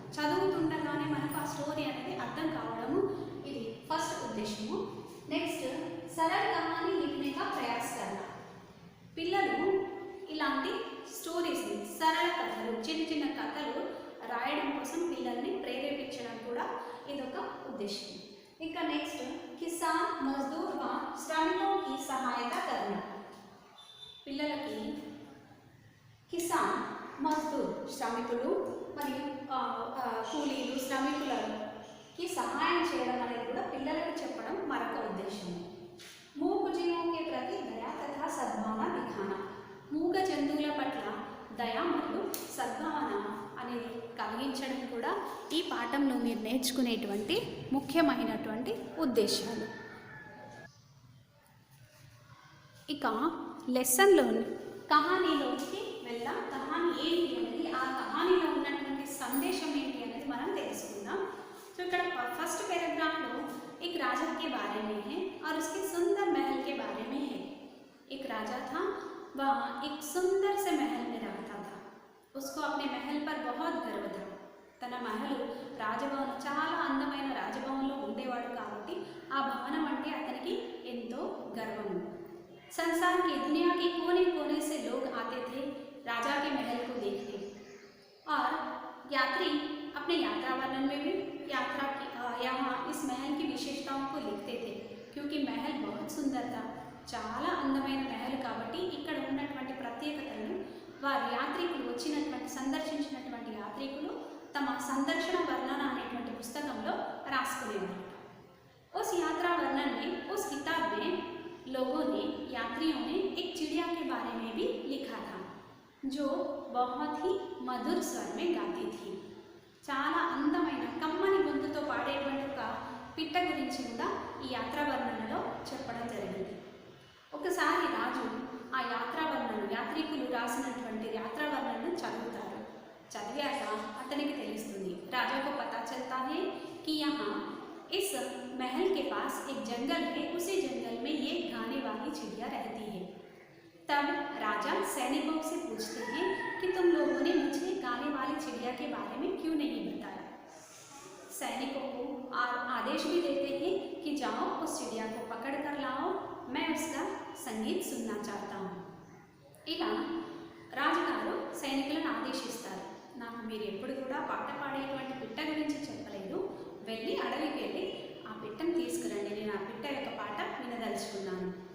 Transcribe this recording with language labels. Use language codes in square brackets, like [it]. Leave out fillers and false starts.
[te] చదువుతుండగానే మనకు ఆ స్టోరీ అనేది అర్థం కావడము ఇది ఫస్ట్ ఉద్దేశము। [hi] నెక్స్ట్ सरल कहानी लिखने का प्रयास करना। [te] పిల్లలు ఇలాంటి స్టోరీస్ని, సరళ కథలు, చిన్న చిన్న కథలు రాయడం కోసం పిల్లల్ని ప్రేరేపించడం కూడా ఇదొక ఉద్దేశం। ఇంకా నెక్స్ట్ [hi] किसान मजदूर व श्रमिकों की सहायता करना। [te] పిల్లలకి కిసాన్, మజ్దూర్ శ్రమికులు మరియు కూలీలు, శ్రమికులకి సహాయం చేయడం అనేది కూడా పిల్లలకు చెప్పడం మరొక ఉద్దేశం। మూగ జీవోं [hi] के प्रति दया तथा सद्भावना दिखाना। [te] మూగ జంతువుల పట్ల దయ మరియు సద్భావన అనేది కలిగించడం కూడా ఈ పాఠంలో మీరు నేర్చుకునేటువంటి ముఖ్యమైనటువంటి ఉద్దేశాలు। ఇక లెసన్లో కహానీలోకి వెళ్దాం। కహానీ ఏంటి అనేది, ఆ కహానీలో ఉన్నటువంటి సందేశం ఏంటి అనేది మనం తెలుసుకుందాం। [hi] तो ఇక్కడ फर्स्ट पैराग्राफ में एक राजा के बारे में है और उसके सुंदर महल के बारे में है। एक राजा था, वह एक सुंदर से महल में रहता था। उसको अपने महल पर बहुत गर्व था। [te] తన మహలు రాజభవనం, చాలా అందమైన రాజభవనంలో ఉండేవాడు కాబట్టి ఆ భవనం అంటే అతనికి ఎంతో గర్వము। [hi] संसार की दुनिया के कोने कोने से लोग आते थे राजा के महल को देखने, और यात्री अपने यात्रा वर्णन में भी यात्रा की यहाँ इस महल की विशेषताओं को लिखते थे, क्योंकि महल बहुत सुंदर था। [te] చాలా అందమైన महल కాబట్టి ఇక్కడ ఉన్నటువంటి ప్రత్యేకతలను వారు యాత్రికులు వచ్చినటువంటి సందర్శించినటువంటి యాత్రికులు తమ సందర్శన వర్ణన అనేటువంటి పుస్తకంలో రాసుకునేవారు। [hi] उस यात्रा वर्णन में, उस किताब में लोगों ने, यात्रियों ने एक चिड़िया के बारे में भी लिखा था, जो बहुत ही मधुर स्वर में गाती थी। [te] చాలా అందమైన కమ్మని గొంతుతో పాడేటువంటి ఒక పిట్ట గురించి కూడా ఈ యాత్రా వర్ణనలో చెప్పడం జరిగింది। ఒకసారి రాజు ఆ యాత్రా వర్ణన, యాత్రికులు రాసినటువంటి యాత్రా వర్ణనను చదువుతారు। చదివాక అతనికి తెలుస్తుంది, [hi] राजा को पता चलता है कि यहाँ इस महल के पास एक जंगल है, उसी जंगल में ये गाने वाली चिड़िया रहती है। तब राजा राजा सैनिकों से पूछते हैं कि तुम लोगों ने मुझे गाने वाली चिड़िया के बारे में क्यों नहीं बताया। सैनिकों को आदेश भी देते हैं कि जाओ उस चिड़िया को पकड़ कर लाओ, मैं उसका संगीत सुनना चाहता हूँ। [te] ఇక రాజుగారు సైనికులను ఆదేశిస్తారు, నాకు మీరు ఎప్పుడు కూడా పాట పాడేటువంటి పిట్ట గురించి చెప్పలేదు, వెళ్ళి అడవికి వెళ్ళి ఆ పిట్టను తీసుకురండి, నేను ఆ పిట్ట యొక్క పాట వినదలుచుకున్నాను।